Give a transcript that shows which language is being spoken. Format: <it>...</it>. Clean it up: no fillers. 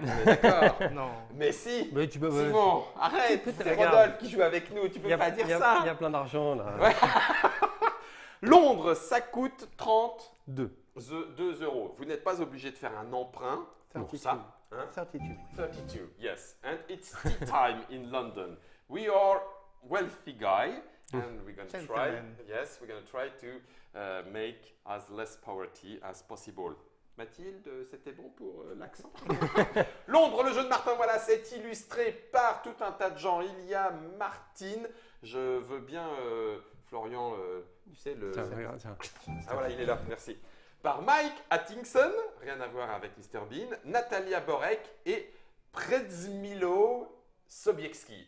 <fr>On est d'accord? Non. Mais si. Mais tu peux. Simon, arrête. C'est regarde. Rodolphe qui joue avec nous. Tu peux pas dire ça. Il y a plein d'argent là. Ouais. Londres, ça coûte 32 euros. Vous n'êtes pas obligé de faire un emprunt pour ça.</fr> <en>32, yes. And it's tea time in London. We are wealthy guy and we're going to try. Yes, we're going to try to make as less poverty as possible.</en> <fr>Mathilde, c'était bon pour l'accent? Londres, le jeu de Martin Wallace est illustré par tout un tas de gens. Il y a Martine. Je veux bien, Florian, tu sais, le. Tiens. Ah voilà, il est là, merci. Par Mike Atkinson, rien à voir avec Mr Bean, Natalia Borek et Przmilo Sobiecki.</fr>